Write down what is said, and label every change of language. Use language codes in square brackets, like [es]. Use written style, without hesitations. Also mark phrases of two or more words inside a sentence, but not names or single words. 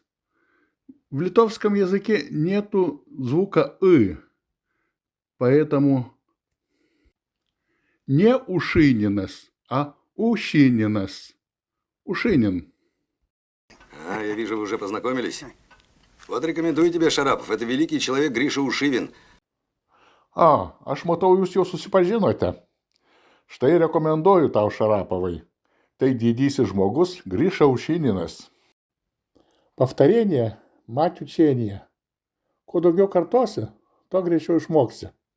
[ru] В литовском языке нету звука «ы», поэтому не Ушининас, а Ущининас. Ушинин. Я вижу, вы уже познакомились. Вот рекомендую тебе, Шарапов. Это великий человек Гриша Ушивин. [lt] Aš matau, jūs jau susipažinote. Štai rekomenduoju tau, Šarapovai. Tai didysis žmogus Гриша Ушиниnas. [ru] Повторение – мать учения. [lt] Kuo daugiau kartosi, tuo greičiau išmoksi.